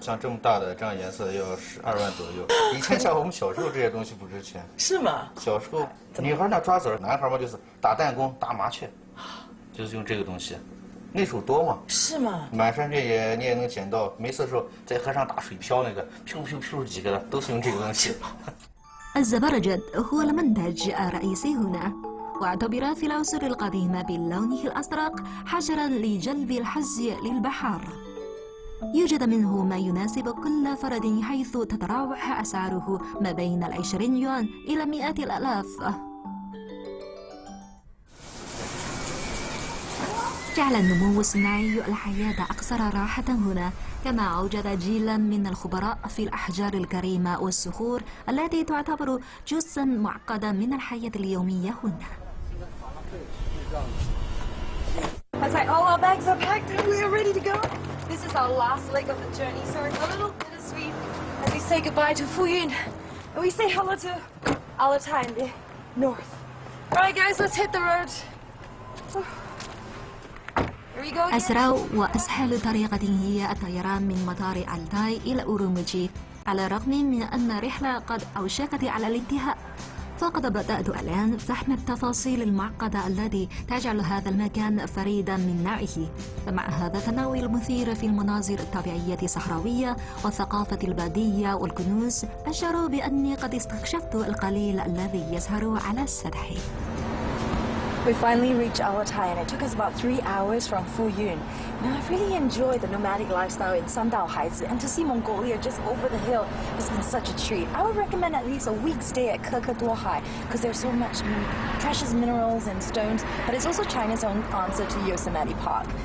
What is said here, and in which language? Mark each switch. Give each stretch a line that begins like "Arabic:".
Chinese: 像这么大的这样颜色要12万左右。以前像我们小时候这些东西不值钱。是吗？小时候女孩那抓子儿，男孩嘛就是打弹弓、打麻雀，就是用这个东西。那时候多嘛。是吗？满山遍野你也能捡到，没事的时候在河上打水漂那个，飘几个的，都是用这个东西。
Arabic: الزبرجد هو المنتج الرئيسي هنا، واعتبر في العصور القديمة بلونه الأزرق حجرا لجلب الحظ للبحر. يوجد منه ما يناسب كل فرد، حيث تتراوح أسعاره ما بين 20 يوان إلى 100,000. جعل النمو الصناعي الحياة أكثر راحة هنا، كما أوجد جيلا من الخبراء في الأحجار الكريمة والصخور التي تعتبر جزءا معقدا من الحياة اليومية هنا.
English: It's like all our bags are packed and we are ready to go. This is our last leg of the journey, so it's a little bittersweet as we say goodbye to Fuyun and we say hello to Altai in the north. All right, guys, let's hit the road.
Arabic: أسرع وأسهل طريقة هي الطيران من مطار ألتاي إلى أوروموتشي، على الرغم من أن الرحلة قد أوشكت على الانتهاء. فقد بدأت الآن فهم التفاصيل المعقدة التي تجعل هذا المكان فريدا من نوعه. فمع هذا التنوع المثير في المناظر الطبيعية الصحراوية والثقافة البادية والكنوز، أشعر بأني قد استكشفت القليل الذي يظهر على السطح.
English: We finally reached Altai, and it took us about 3 hours from Fuyun. Now, I've really enjoyed the nomadic lifestyle in Sandao Haizi, and to see Mongolia just over the hill has been such a treat. I would recommend at least a week stay at Kekeduohai because there's so much precious minerals and stones, but it's also China's own answer to Yosemite Park.